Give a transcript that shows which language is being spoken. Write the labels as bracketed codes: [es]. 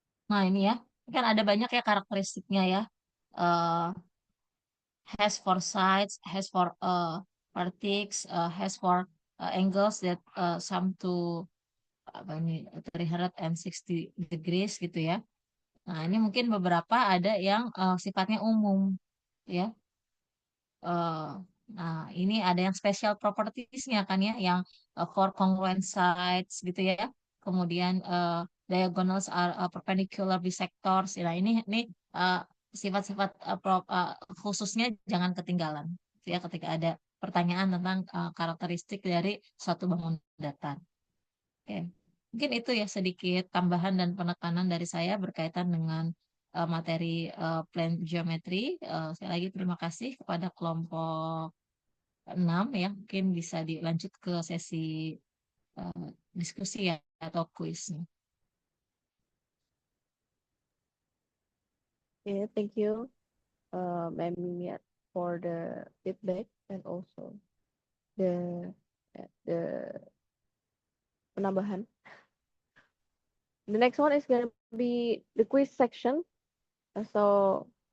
[id] Nah, ini ya. Ini kan ada banyak ya karakteristiknya ya. [en] Eh, has four sides, has four vertex, has four angles that sum to [id] apa ini [en] 360 degrees [id] gitu ya. Nah, ini mungkin beberapa ada yang sifatnya umum, ya. Eh, nah, ini ada yang special properties-nya kan ya, yang [en] for congruent sides [id] gitu ya. Kemudian [en] diagonals are perpendicular bisectors. [id] Nah, ini eh, sifat-sifat khususnya jangan ketinggalan, ya, ketika ada pertanyaan tentang karakteristik dari suatu bangunan datar. Oke, mungkin itu ya sedikit tambahan dan penekanan dari saya berkaitan dengan materi plan geometri. Sekali lagi terima kasih kepada kelompok 6 ya. Mungkin bisa dilanjut ke sesi eh, diskusi ya atau kuisnya. [en] Yeah, thank you, Ma'am Mimiat, for the feedback and also the the [id] penambahan. [en] The next one is gonna be the quiz section. So